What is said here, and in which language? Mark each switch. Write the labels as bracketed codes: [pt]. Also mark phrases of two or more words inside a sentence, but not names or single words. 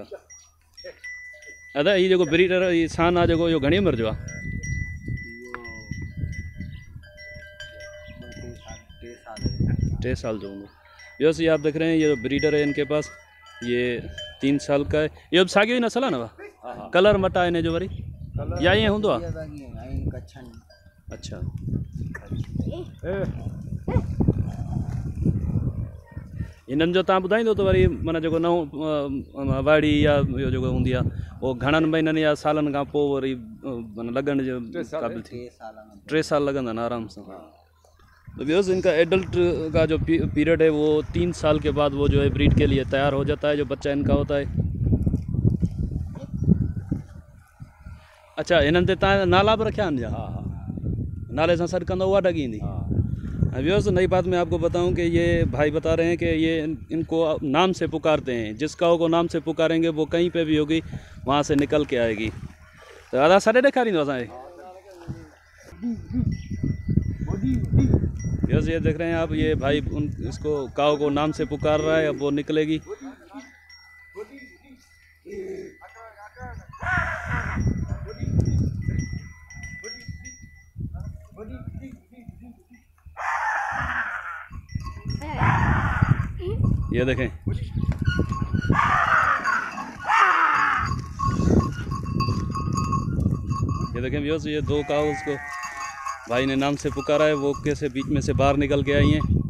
[sd] अदा ये जो ब्रीडर ये सान आ जो यो घणी उम्र जो आहे? 3 साल जो होंगे। [ur] ویورز، یہ آپ دیکھ رہے ہیں، یہ جو بریڈر ہے ان کے پاس یہ 3 سال کا ہے. [sd] ये अब साॻियो ई नस्ल आहे न? कलर मटा इन जो वरी या ईअं हूंदो आहे? अच्छा, इन्हनि जो तव्हां ॿुधाईंदो त वरी माना जेको नओं वाड़ी या इहो जेको हूंदी आहे उहो घणनि महीननि या सालनि खां पोइ वरी माना लॻण जो क़ाबिल थी? 3 साल लगंदा आहिनि आराम सां। [ur] تو ویورز، ان کا ایڈلٹ کا جو پیریڈ ہے وہ 3 سال کے بعد وہ جو ہے بریڈ کے لیے تیار ہو جاتا ہے، جو بچہ ان کا ہوتا ہے. [sd] अच्छा, इन्हनि ते तव्हां नाला बि रखिया आहिनि? हाँ, नाले सां सॾु कंदो उहा ढगी ईंदी? [ur] ویورز، نئی بات میں آپ کو بتاؤں کہ یہ بھائی بتا رہے ہیں کہ یہ ان کو نام سے پکارتے ہیں. جس کاؤ کو نام سے پکاریں گے وہ کہیں پہ بھی ہوگی، وہاں سے نکل کے آئے گی. [sd] तो आधा सॾे ॾेखारींदो असांखे? [ur] ویورز، یہ دیکھ رہے ہیں آپ، یہ بھائی اس کو کاؤ کو نام سے پکار رہا ہے، اب وہ نکلے گی. یہ دیکھیں، یہ دیکھیں ویورز، یہ 2 کاؤ اس کو بھائی نے نام سے پکارا ہے، وہ کیسے بیچ میں سے باہر نکل کے آئی ہیں.